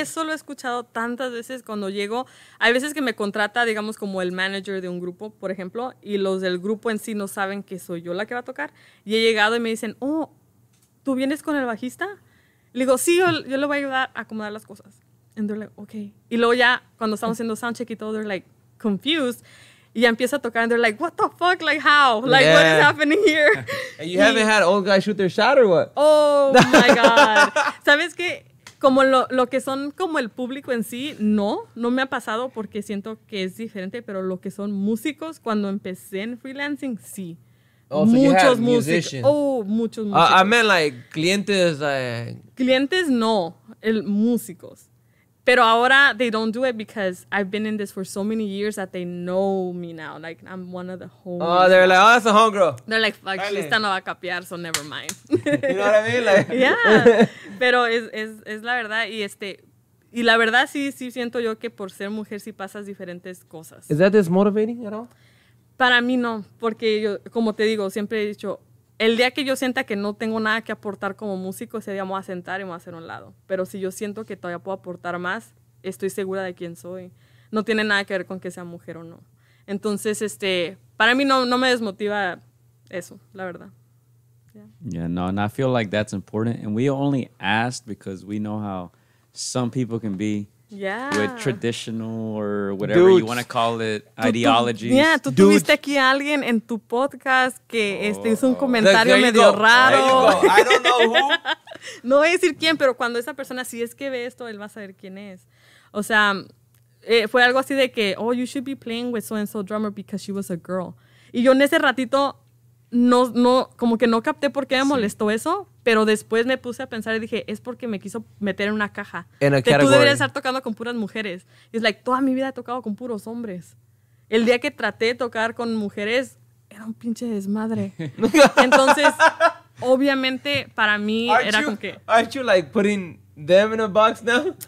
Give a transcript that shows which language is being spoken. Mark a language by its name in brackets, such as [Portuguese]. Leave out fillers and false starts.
[Spanish] eso lo he escuchado tantas veces cuando llego. Hay veces que me contrata, digamos, como el manager de un grupo, por ejemplo, y los del grupo en sí no saben que soy yo la que va a tocar. Y he llegado y me dicen, ¿tú vienes con el bajista? Le digo, sí, yo le voy a ayudar a acomodar las cosas. [English] And they're like, okay. [Spanish] Y luego ya, cuando estamos haciendo soundcheck y todo, [English] they're like, confused. [Spanish] Y ya empieza a tocar, [English] and they're like, what the fuck? Like, how? Like, what is happening here? And you haven't had old guys shoot their shot or what? Oh, my God. [Spanish] ¿Sabes qué? Como lo que son como el público en sí, no me ha pasado porque siento que es diferente, pero lo que son músicos, cuando empecé en freelancing, sí. [English] Oh, so [Spanish] muchos músicos. Muchos músicos. [English] I meant like clientes. [Spanish] Clientes no, músicos. Pero ahora [English] they don't do it because I've been in this for so many years that they know me now. Like, I'm one of the homies. Oh, they're like, that's a homegirl. They're like, fuck, [Spanish] esta no va a capear, [English] so never mind. You know what I mean? Like, yeah. [Spanish] Pero es la verdad. Y la verdad sí siento yo que por ser mujer sí pasas diferentes cosas. [English] Is that dismotivating at all? [Spanish] Para mí no, porque yo, como te digo, siempre he dicho, el día que yo sienta que no tengo nada que aportar como músico, ese día me voy a sentar y me voy a hacer a un lado. Pero si yo siento que todavía puedo aportar más, estoy segura de quién soy. No tiene nada que ver con que sea mujer o no. Entonces, para mí no me desmotiva eso, la verdad. [English] Yeah, no, and I feel like that's important. And we only asked because we know how some people can be. Yeah. With traditional or whatever you want to call it, ideologies. [Spanish] Tú tuviste aquí a alguien en tu podcast que hizo un comentario medio raro. [English] I don't know who. [Spanish] No voy a decir quién, pero cuando esa persona, si es que ve esto, él va a saber quién es. O sea, fue algo así de que, [English] oh, you should be playing with so-and-so drummer because she was a girl. [Spanish] Y yo en ese ratito como que no capté por qué me molestó eso, pero después me puse a pensar y dije, es porque me quiso meter en una caja. Tú deberías estar tocando con puras mujeres. Y es like, toda mi vida he tocado con puros hombres. El día que traté de tocar con mujeres, era un pinche desmadre. Entonces, obviamente, para mí era como que... [English] Aren't you like putting them in a box now?